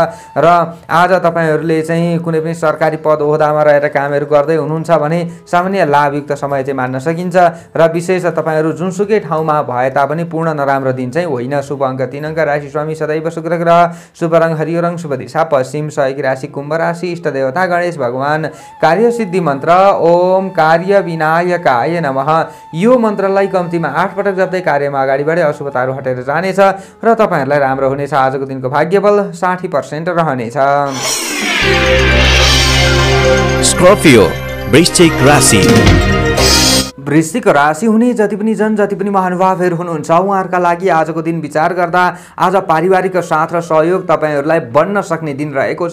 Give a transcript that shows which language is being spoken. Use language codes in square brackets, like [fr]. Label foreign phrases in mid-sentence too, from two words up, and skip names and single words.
[ne] र आज तपाईहरुले चाहिँ कुनै पनि सरकारी पद ओहदामा रहेर कामहरू गर्दै हुनुहुन्छ भने सामान्य लाभयुक्त समय चाहिँ मान्न सकिन्छ। र विशेष तपाईहरु जुनसुकै ठाउँमा भए तापनि पूर्ण नराम्रो दिन चाहिँ होइन। शुभ अङ्क 3 अङ्क, राशि स्वामी सदैव शुक्र ग्रह, शुभ रङ हरियो रङ, शुभ दिशा पश्चिम, सहयोगी राशि कुम्भ राशि, इष्ट देवता गणेश भगवान, कार्य सिद्धि मन्त्र [sa] ओम कार्य विनायकाय नमः। [ne] यो मन्त्रलाई कम्तीमा 8 पटक जप्दै कार्यमा अगाडि बढे अशुभताहरू हटेर जानेछ र तपाईहरुलाई राम्रो हुनेछ। आजको दिनको भाग्यबल 60% रहनेछ। स्कर्पियो वृश्चिक राशि। वृश्चिक राशि हुने जति पनि महानुभावहरू हुनुहुन्छ उहाँहरूका लागि आजको दिन विचार गर्दा आज पारिवारिक साथ र सहयोग तपाईहरुलाई बढ्न सक्ने दिन रहेको छ।